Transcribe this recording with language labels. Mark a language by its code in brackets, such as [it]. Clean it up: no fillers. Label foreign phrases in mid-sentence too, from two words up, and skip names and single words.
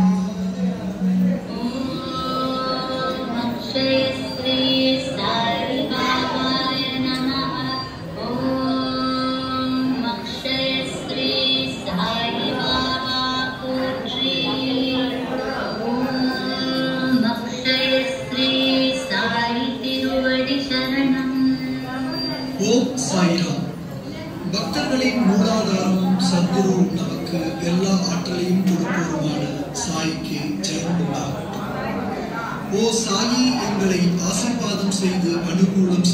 [sa] ओम अक्षय श्री साई बाबाय नमः। [ta] ஓம் அக்ஷய ஸ்ரீ சாய் பாபா போற்றி। ஓம் அக்ஷய ஸ்ரீ சாய் திருவடி சரணம்। ஓம் சாய்ராம். பக்தர்களின் மூலாதாரமும் சத்குரு நமக்கு எல்லா ஆற்றலையும் கொடுப்போருமான சாய்க்கு ஜெயம் உண்டாகட்டும். ஓ சாயி, எங்களை ஆசீர்வாதம் செய்து அனுகூலம்